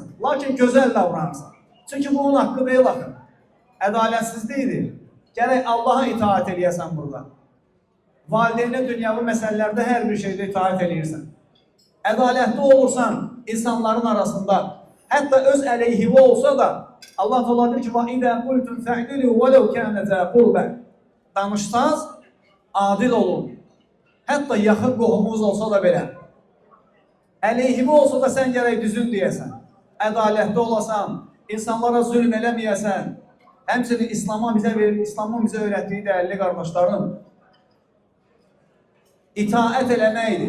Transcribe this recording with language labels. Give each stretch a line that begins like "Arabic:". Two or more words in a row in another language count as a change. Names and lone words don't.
Azerbaijani: Lakin gözəl davranırsan. Çünki bu onun haqqı deyil axı. Ədalətsizlikdir. Gərək Allaha itaat eləyəsən burada. Valideynə dünyavi məsələlərdə hər bir şeydə itaat eləyirsən. Ədalətli olursan insanların arasında, hətta öz əleyhivə olsa da, Allah Teala deyir ki,
Arabic: وَإِذَا قُلْتُمْ فَعْدِلُوا وَلَوْ كَانَ ذَا قُرْبًا
Azerbaijani: Danışsaz, adil olun. Hətta yaxın qohumunuz olsa da belə. Əleyhivə olsa da sən gərək düzün deyəsən. Ədalətli olasan, insanlara zülm eləməyəsən. Həmçinin İslamın bizə öyrətdiyi dəyərli qardaşlarım, itaət eləməkdir.